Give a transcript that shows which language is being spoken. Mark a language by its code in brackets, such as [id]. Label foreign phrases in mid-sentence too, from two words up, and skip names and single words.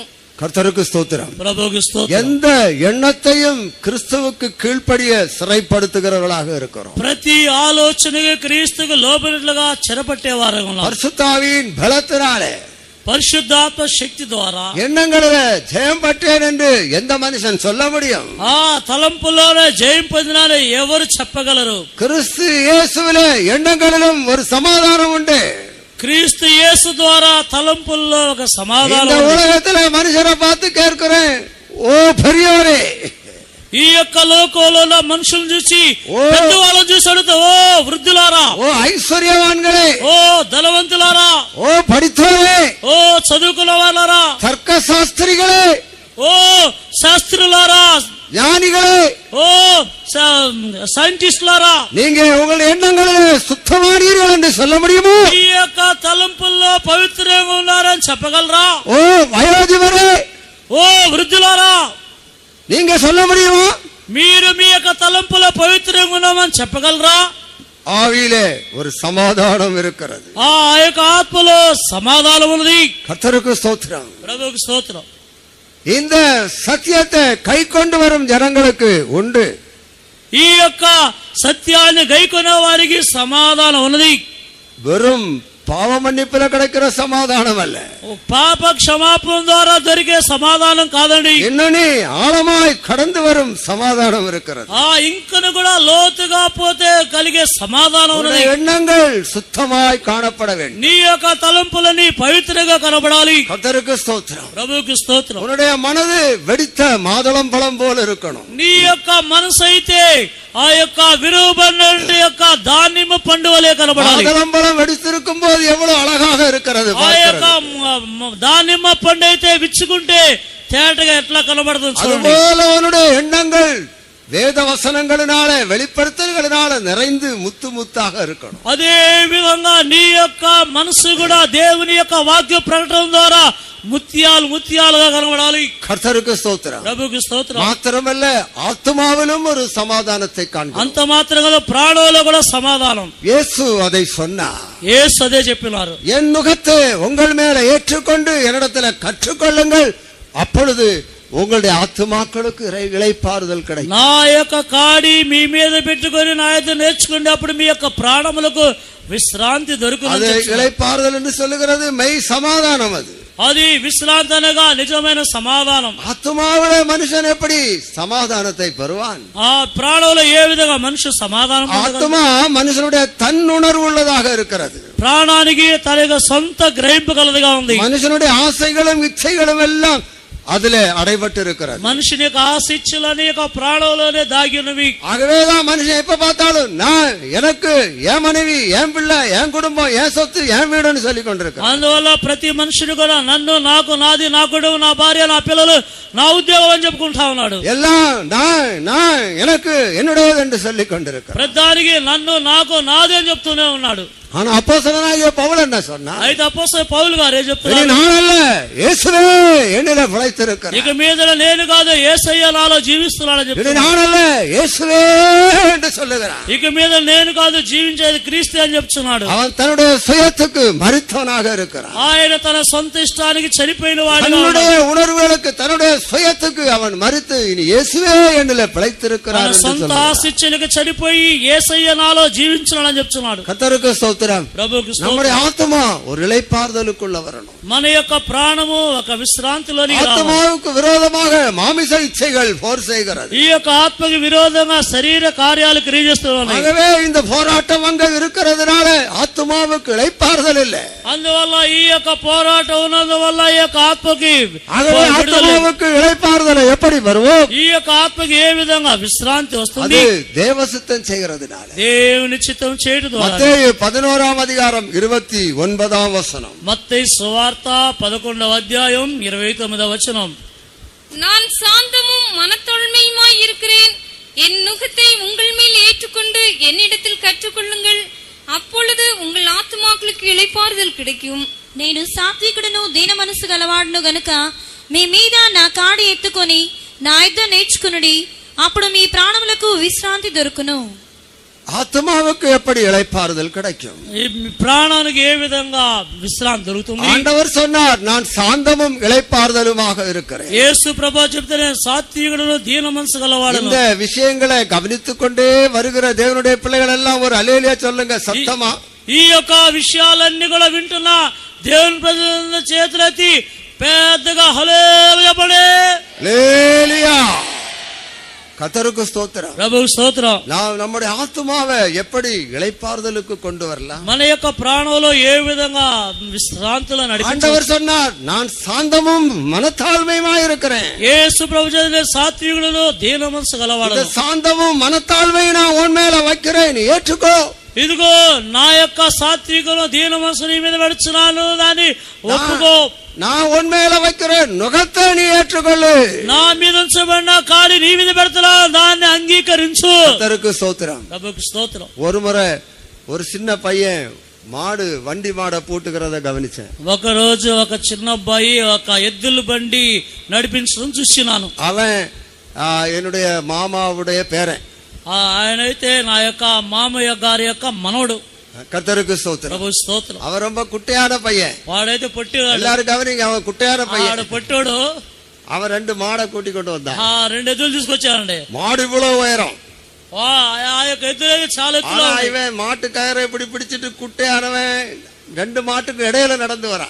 [ta] கர்த்தருக்கு ஸ்தோத்திரம். [te] ప్రభువుకు స్తోత్రం. [ta] எந்த எண்ணத்தையும் கிறிஸ்துவுக்கு கீழ்ப்படிய சிறைப்படுத்துகிறவர்களாக இருக்கிறோம். [te] ప్రతి ఆలోచనకు క్రీస్తుకు లోబడినట్లుగా చెరపట్టేవారు ఉన్నారు. [ta] பரிசுத்தாவியின் பலத்தினாலே [te] పరిశుద్ధాత్మ శక్తి ద్వారా [ta] எண்ணங்களிலே ஜெயம் பெற்றேன் என்று எந்த மனுஷன் சொல்ல முடியும்? [te] ఆ తలంపులోనే జయం పొందినాలని ఎవరు చెప్పగలరు? [ta] கிறிஸ்து இயேசுவிலே எண்ணங்களிலும் ஒரு சமாதானம் உண்டு. [te] క్రీస్తు యేసు ద్వారా తలంపుల్లో ఒక [ta] இந்த [te] సమాధానం ఉంది. [ta] உலகத்திலே மனுஷரை பார்த்து கேட்கிறேன், ஓ பெரியவரே, [te] ఈ యొక్క లోకంలో ఉన్న మనుషులను చూసి ఓ. పెద్దవాళ్ళని చూసి అడుగుతా, ఓ వృద్ధులారా, [ta] ஓ ஐஸ்வர்யவான்களே, [te] ఓ ధనవంతులారా, [ta] ஓ படித்தவர்களே, [te] ఓ చదువుకున్న వాళ్ళారా, [ta] தர்க்க சாஸ்திரிகளே, [te] ఓ శాస్త్రులారా, [ta] ஞானிகளே, [te] ఓ సైంటిస్టులారా, [ta] நீங்க உங்கள் எண்ணங்களிலே சுத்தமானீர்கள் என்று சொல்ல முடியுமோ? [te] ఈ యొక్క తలంపుల్లో పవిత్రంగా ఉన్నారని చెప్పగలరా? [ta] ஓ வயோதிபரே, [te] ఓ వృద్ధులారా, [ta] நீங்க சொல்ல முடியுமா? [te] మీరు మీ యొక్క తలంపులో పవిత్రంగా ఉన్నామని చెప్పగలరా? [ta] ஆவியிலே ஒரு சமாதானம் இருக்கிறது. [te] ఆ యొక్క ఆత్మలో సమాధానం ఉన్నది. [ta] கர்த்தருக்கு ஸ்தோத்திரம். [te] ప్రభువుకి స్తోత్రం. [ta] இந்த சத்தியத்தை கை கொண்டு வரும் ஜனங்களுக்கு உண்டு. [te] ఈ యొక్క సత్యాన్ని గైకొనే వారికి సమాధానం ఉన్నది. [ta] வெறும் பாவ மன்னிப்புல கிடைக்கிற சமாதானம் அல்ல, [te] పాప క్షమాపణ ద్వారా దొరికే సమాధానం కాదండి. [ta] இன்னும் நீ ஆழமாய் கடந்து வரும் சமாதானம் இருக்கிறது. [te] ఆ ఇంకను కూడా లోతుగా పోతే కలిగే సమాధానం ఉన్నది. [ta] உன்னுடைய எண்ணங்கள் சுத்தமாய் காணப்பட வேண்டும். [te] నీ యొక్క తలంపులని పవిత్రంగా కనబడాలి. [ta] கர்த்தருக்கு ஸ்தோத்திரம். [te] ప్రభువుకి స్తోత్రం. [ta] உன்னுடைய மனது வெடித்த மாதுளம் பழம் போல இருக்கணும். [te] నీ యొక్క మనసు అయితే ఆ యొక్క విరువబడిన యొక్క దానిమ్మ పండు వలె కనబడాలి. [ta] மாதுளம் பழம் வெடித்திருக்கும் போது எவ்வளவு அழகாக இருக்கிறது [te] ఆ యొక్క [ta] பார்க்கிறது. [te] దానిమ్మ పండు అయితే విచ్చుకుంటే తేటగా ఎట్లా కనబడుతుంది చూడండి. [ta] அதுபோல உன்னுடைய எண்ணங்கள் வேத வசனங்களினால வெளிப்படுத்தல்களினால நிறைந்து முத்து முத்தாக இருக்கணும். [te] అదే విధంగా నీ యొక్క మనసు కూడా దేవుని యొక్క వాక్య ప్రకటన ద్వారా ముత్యాలు ముత్యాలుగా కనబడాలి. [ta] கர்த்தருக்கு ஸ்தோத்திரம். [te] ప్రభుకి స్తోత్రం. [ta] மாத்திரமல்ல, ஆத்மாவிலும் ஒரு சமாதானத்தை காண்கிறோம். [te] అంత మాత్రంగా ప్రాణంలో కూడా సమాధానం. [ta] இயேசு அதை சொன்னார். [te] యేసు అదే చెప్పినారు. [ta] என் நுகத்தை உங்கள் மேல ஏற்றுக்கொண்டு என்னிடத்துல கற்றுக்கொள்ளுங்கள், அப்பொழுது உங்களுடைய ஆத்துமாக்களுக்கு இளைப்பாறுதல் கிடைக்கும். [te] నా యొక్క కాడి మీ మీద పెట్టుకొని నా యొక్క నేర్చుకోండి, అప్పుడు మీ యొక్క ప్రాణములకు విశ్రాంతి [ta] அது [te] దొరుకుతుంది. [ta] இளைப்பாறுதல் என்று சொல்லுகிறது மெய் சமாதானம். [te] అది విశ్రాంతి అనగా నిజమైన సమాధానం. [ta] ஆத்மாவில மனுஷன் எப்படி சமாதானத்தை பெறுவான்? [te] ఆ ప్రాణంలో ఏ విధంగా మనిషి సమాధానం పొందగలడు? [ta] ஆத்மா மனுஷனுடைய தன்னுணர்வு உள்ளதாக இருக்கிறது. [te] ప్రాణానికి తన యొక్క సొంత గ్రహింపు కలదిగా ఉంది. [ta] மனுஷனுடைய ஆசைகளும் இச்சைகளும் எல்லாம் அதுல அடைபட்டு இருக்கிறது. [te] మనిషిని యొక్క ఆశిచ్చులని యొక్క ప్రాణంలోనే దాగి ఉన్నవి. [ta] ஆகவேதான் மனுஷன் எப்ப பார்த்தாலும் நான், எனக்கு, என் மனைவி, என் பிள்ளை, என் குடும்பம், என் சொத்து, என் வீடுன்னு சொல்லி கொண்டிருக்கிறான். [te] అందువల్ల ప్రతి మనుషుడు కూడా నన్ను, నాకు, నాది, నా కుటుంబం, నా భార్య, నా పిల్లలు, నా ఉద్యోగం అని చెప్పుకుంటా ఉన్నాడు. [ta] எல்லாம் நான் எனக்கு என்னுடையது என்று சொல்லி கொண்டிருக்கிறான். [te] ప్రతిదానికి నన్ను, నాకు, నాది అని చెప్తూనే ఉన్నాడు. [ta] ஆனா அப்போஸ்தலனாகிய பவுல் என்ன சொன்னா? [te] అయితే అపోస్తలుడు పౌలు గారు ఏం [ta] இனி [te] చెప్తున్నారు? [ta] நான் அல்ல, இயேசுவே என்னில பிழைத்திருக்கிறார். [te] ఇక మీద నేను కాదు, యేసయ్య నాలో జీవిస్తున్నాడని [ta] இனி [te] చెప్తున్నాడు. [ta] நான் அல்ல, இயேசுவே என்று சொல்லுகிறான். [te] ఇక మీద నేను కాదు, జీవించేది క్రీస్తు అని చెప్తున్నాడు. [ta] அவன் தன்னுடைய சுயத்துக்கு மரித்தவனாக இருக்கிறான். [te] ఆయన తన సొంత ఇష్టానికి చనిపోయిన వాడిగా [ta] தன்னுடைய உணர்வுகளுக்கு, தன்னுடைய சுயத்துக்கு அவன் மரித்து இனி இயேசுவே என்னில பிழைத்திருக்கிறார் [te] తన [ta] என்று [te] సొంత [ta] சொல்லுகிறான். [te] ఆశిచ్చలకు చనిపోయి యేసయ్య నాలో జీవించాలని చెప్తున్నాడు. [ta] கர்த்தருக்கு ஸ்தோத்திரம். [te] ప్రభువుకి [ta] நம்முடைய [te] స్తోత్రం. [ta] ஆத்மா ஒரு இளைப்பாறுதலுக்குள்ள வரணும். [te] మన యొక్క ప్రాణము ఒక విశ్రాంతిలోని [ta] ஆத்மாவுக்கு விரோதமாக மாமிச இச்சைகள் போர் செய்கிறது. [te] ఈ యొక్క ఆత్మకి విరోధంగా శరీర కార్యాలు క్రియ చేస్తున్నాయి. [ta] ஆகவே இந்த போராட்டம் அங்க இருக்கிறதுனால ஆத்மாவுக்கு இளைப்பாறுதல் இல்லை. [te] అందువల్ల ఈ యొక్క పోరాటం ఉన్నందువల్ల ఈ యొక్క ఆత్మకి [ta] ஆகவே [te] విడుదల లేదు. [ta] ஆத்மாவுக்கு இளைப்பாறுதல் எப்படி வருவோம்? [te] ఈ యొక్క ఆత్మకి ఏ విధంగా విశ్రాంతి [ta] அது [te] వస్తుంది? [ta] தேவசித்தம் செய்கிறதுனால. [te] దేవుని చిత్తం చేయడం ద్వారా. [ta] மத்தேயு 11ஆம் அதிகாரம் 29ஆம் வசனம். [te] మత్తయి సువార్త 11వ అధ్యాయం 29వ వచనం. [ta] நான் சாந்தமும் மனத்தாழ்மையுமாய் இருக்கிறேன். என் நுகத்தை உங்கள் மேல் ஏற்றுக்கொண்டு என்னிடத்தில் கற்றுக்கொள்ளுங்கள், அப்பொழுது உங்கள் ஆத்துமாக்களுக்கு இளைப்பாறுதல் கிடைக்கும். [te] నేను సాత్వికుడును దీన మనసు గలవాడును గనుక మీ మీద నా కాడి ఎత్తుకొని నా యుద్ధ నేర్చుకునుడి, అప్పుడు మీ ప్రాణములకు విశ్రాంతి దొరుకును. [ta] ஆத்மாவுக்கு எப்படி இளைப்பாறுதல் கிடைக்கும்? [te] ఈ ప్రాణానికి ఏ విధంగా విశ్రాంతి దొరుకుతుంది? [ta] ஆண்டவர் சொன்னார், நான் சாந்தமும் இளைப்பாறுதலுமாக இருக்கிறேன். [te] యేసు ప్రభు చెప్తే సాత్వికుడును దీన మనసు గలవాడును. [ta] இந்த விஷயங்களை கவனித்துக் கொண்டே வருகிற தேவனுடைய பிள்ளைகள் எல்லாம் ஒரு அல்லேலூயா சொல்லுங்க சத்தமா. [te] ఈ యొక్క విషయాలన్నీ కూడా వింటున్నా దేవుని ప్రజల చేతులెత్తి పెద్దగా హల్లెలూయా పడే. [ta] அல்லேலூயா. கர்த்தருக்கு ஸ்தோத்திரம். [te] ప్రభు స్తోత్రం. [ta] நாம் நம்முடைய ஆத்துமாவை எப்படி இளைப்பாறுதலுக்கு கொண்டு வரலாம்? [te] మన యొక్క ప్రాణంలో ఏ విధంగా విశ్రాంతిలో నడిపించాలి? [ta] ஆண்டவர் சொன்னார், நான் சாந்தமும் மனத்தாழ்மையுமாய் இருக்கிறேன். [te] యేసు ప్రభు చెప్పిన సాత్వికుడును దీన మనసు [ta] இந்த [te] గలవాడు. [ta] சாந்தமும் மனத்தாழ்மையும் நான் உன் மேல வைக்கிறேன், நீ ஏற்றுக்கோ. [te] ఇదిగో నా యొక్క సాత్వికును దీన మనసు నీ మీద పెడుచున్నాను, దాన్ని ఒప్పుకో. [ta] நான் உன் மேல வைக்கிறேன், நுகத்தை நீ ஏற்றுக்கொள்ளு. [te] నా మీద ఉంచబడిన కాడి నీ మీద పెడుతున్నా, దాన్ని అంగీకరించు. [ta] கர்த்தருக்கு ஸ்தோத்திரம். [te] ప్రభుకు స్తోత్రం. [ta] ஒரு முறை ஒரு சின்ன பையன் வண்டி மாடை பூட்டுக்கிறத கவனிச்சேன். [te] ఒక రోజు ఒక చిన్న అబ్బాయి ఒక ఎద్దుల బండి నడిపించడం చూసినాను. [ta] அவன் என்னுடைய மாமாவுடைய பேரன். [te] ఆయన అయితే నా యొక్క మామయ్య గారి యొక్క మనవడు. [ta] கர்த்தருக்கு ஸ்தோத்திரம். [te] ప్రభు స్తోత్రం. [ta] அவன் ரொம்ப குட்டையான பையன். [te] వాడైతే పొట్టివాడు. [ta] எல்லாரும் கவனிங்க, அவன் குட்டையான பையன். [te] పొట్టోడు. [ta] அவன் 2 மாடை கூட்டி கொண்டு வந்தான். [te] 2 ఎద్దులు తీసుకొచ్చాడండి. [ta] மாடு இவ்வளவு உயரம். [te] ఆ యొక్క ఎద్దులు చాలా ఎత్తులో. [ta] இவன் மாட்டு கயிறை இப்படி பிடிச்சிட்டு குட்டையானவன் 2 மாட்டுக்கு இடையில நடந்து வரான்.